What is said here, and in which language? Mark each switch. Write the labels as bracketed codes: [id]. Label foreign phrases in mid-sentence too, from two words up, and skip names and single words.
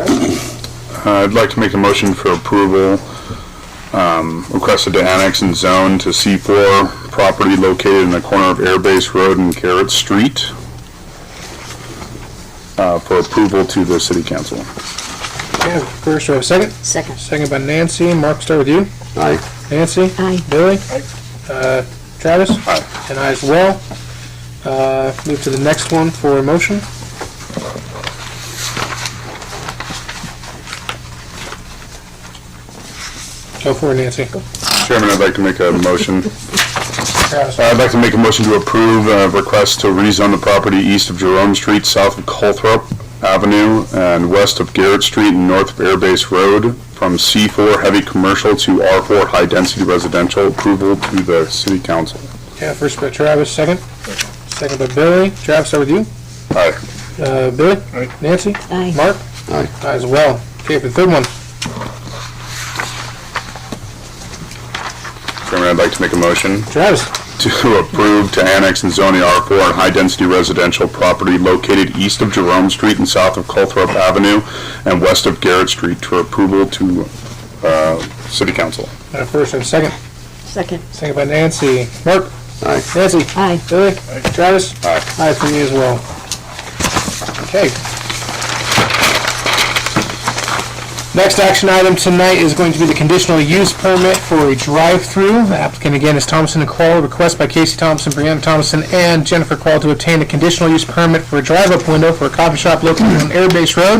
[en] I'd like to make a motion for approval, requested to annex and zone to C4 property located in the corner of Airbase Road and Garrett Street for approval to the City Council. Okay, first, do I have a second? Second. Second by Nancy. Mark, start with you. Aye. Nancy? Aye. Billy? Aye. Travis? Aye. And I as well. Move to the next one for a motion. Go for it, Nancy. Chairman, I'd like to make a motion. Travis. I'd like to make a motion to approve a request to rezone the property east of Jerome Street, south of Colthrop Avenue, and west of Garrett Street and north of Airbase Road from C4 heavy commercial to R4 high density residential. Approval to the City Council. Yeah, first by Travis, second. Second by Billy. Travis, start with you. Aye. Billy? Aye. Nancy? Aye. Mark? Aye. Aye as well. Okay, for the third one. Chairman, I'd like to make a motion Travis. to approve to annex and zone the R4 and high-density residential property located east of Jerome Street and south of Colthrop Avenue and west of Garrett Street for approval to City Council. First and second. Second. Second by Nancy. Mark? Aye. Nancy? Aye. Billy? Travis? Aye. Aye for me as well. Okay. Next action item tonight is going to be the conditional use permit for a drive-through. The applicant again is Thompson and Kroll. Request by Casey Thompson, Brianna Thompson, and Jennifer Kroll to obtain a conditional use permit for a drive-up window for a coffee shop located on Airbase Road.